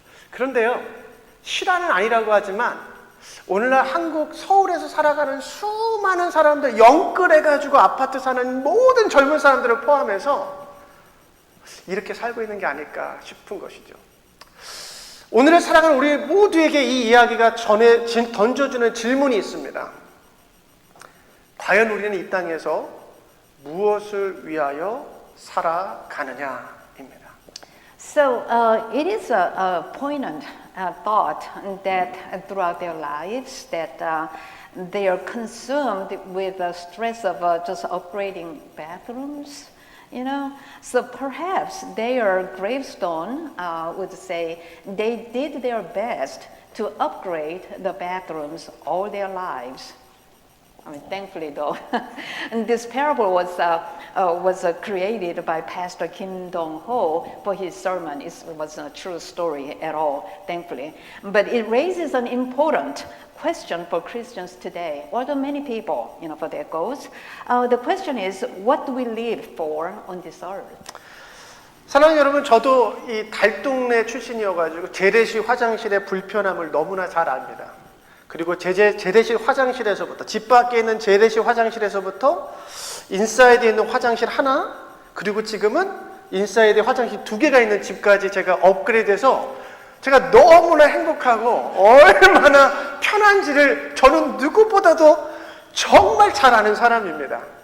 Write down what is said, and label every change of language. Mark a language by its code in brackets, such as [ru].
[ko] 그런데요, 실화는 아니라고 하지만 오늘날 한국 서울에서 살아가는 수많은 사람들, 영끌해가지고 아파트 사는 모든 젊은 사람들을 포함해서 이렇게 살고 있는 게 아닐까 싶은 것이죠. 오늘을 살아가는 우리 모두에게 이 이야기가 던져주는 질문이 있습니다. 과연 우리는 이 땅에서 무엇을 위하여 살아가느냐입니다. [en] So it is a poignant thought that throughout their lives that they are consumed with the stress of just upgrading bathrooms, you know. So perhaps their gravestone would say they did their best to upgrade the bathrooms all their lives. I mean, thankfully though, and this parable was created by Pastor Kim Dong-ho for his sermon. It wasn't a true story at all, thankfully. But it raises an important question for Christians today, although many people, for their goals. The question is, what do we live for on this earth? [ko] 사랑하는 여러분, 저도 이 달동네 출신이어가지고 재래식 화장실의 불편함을 너무나 잘 압니다. 그리고 재래식 화장실에서부터, 집 밖에 있는 재래식 화장실에서부터 인사이드에 있는 화장실 하나, 그리고 지금은 인사이드에 화장실 2개가 있는 집까지 제가 업그레이드해서 제가 너무나 행복하고 얼마나 편한지를 저는 누구보다도 정말 잘 아는 사람입니다.